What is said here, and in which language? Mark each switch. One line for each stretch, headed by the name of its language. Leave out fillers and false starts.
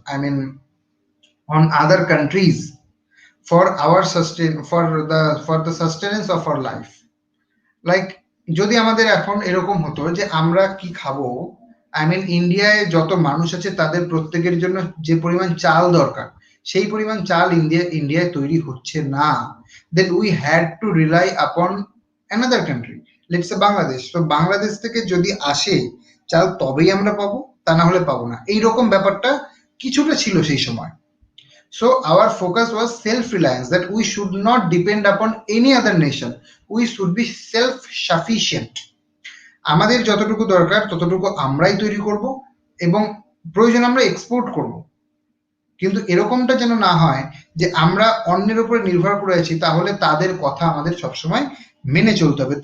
English: I mean, on other countries for our for the sustenance of our life.
Bangla: Like যদি আমাদের এখন এরকম হতো যে আমরা কি খাবো, আই মিন ইন্ডিয়ায় যত মানুষ আছে তাদের প্রত্যেকের জন্য যে পরিমাণ চাল দরকার সেই পরিমাণ চাল ইন্ডিয়ায় তৈরি হচ্ছে না,
English: then we had to rely upon another country, let's say
Bangla: Bangladesh. তো বাংলাদেশ থেকে যদি আসে চাল তবেই আমরা পাবো, তা না হলে পাবো না, এইরকম ব্যাপারটা কিছুটা ছিল সেই সময়।
English: So our focus was self-reliance, that we should not depend upon any other nation. We should be self-sufficient.
Bangla: আমাদের যতটুকু দরকার ততটুকু আমরাই তৈরি করব এবং প্রয়োজন আমরা এক্সপোর্ট করব। কিন্তু এরকমটা যেন না হয় যে আমরা অন্যের উপরে নির্ভর করে আছি, তাহলে তাদের কথা আমাদের সবসময় মেনে চলতে হবে।